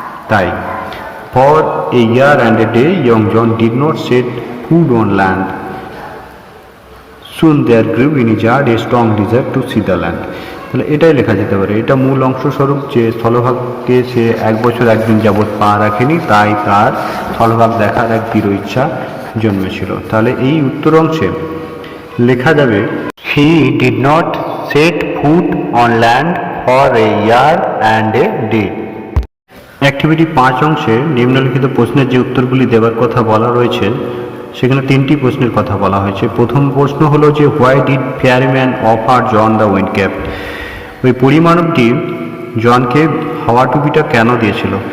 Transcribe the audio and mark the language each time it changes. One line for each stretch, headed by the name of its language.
English: তাই for a year and a day young John did not set foot on land. Soon there grew in his heart a strong desire to see the land.
Bangla: তাহলে এটাই লেখা যেতে পারে। এটা মূল অংশস্বরূপ যে স্থলভাগকে সে 1 বছর 1 দিন যাবৎ পা রাখেনি, তাই তার স্থলভাগ দেখার এক দৃঢ় ইচ্ছা জন্মেছিল। তাহলে এই উত্তর অংশে লেখা যাবে
English: He did not set foot on land for a year and a day.
Bangla: Activity 5 অংশে নিম্নলিখিত প্রশ্নের যে উত্তরগুলি দেওয়ার কথা বলা রয়েছে সেখানে 3টি প্রশ্নের কথা বলা হয়েছে। প্রথম প্রশ্ন হলো যে
English: Why did fairyman offer John the wind cap?
Bangla: ওই পরিমাণবটি জনকে হাওয়া টুপিটা কেন দিয়েছিল?